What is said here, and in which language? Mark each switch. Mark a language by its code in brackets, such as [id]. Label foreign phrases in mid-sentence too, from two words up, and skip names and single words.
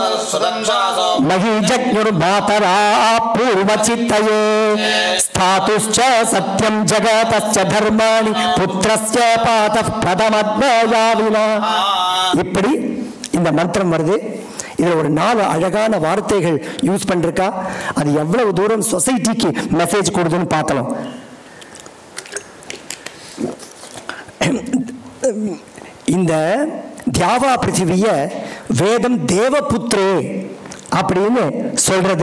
[sa] महीजज्ञुर्मातरा पूर्वचित्तये स्थातुश्च सत्यं जगतश्च धर्माणि पुत्रस्य पातः प्रथमद्वयाविना. [ta] இப்படி இந்த மந்திரம் வருது. இதில் ஒரு 4 அழகான வார்த்தைகள் யூஸ் பண்ணிருக்கா. அது எவ்வளவு தூரம் சொசைட்டிக்கு மெசேஜ் கொடுதுன்னு பார்க்கலாம். இந்த [sa] द्यावा पृथिवीय वेदम् देवपुत्रे [ta] அப்படின்னு சொல்றது.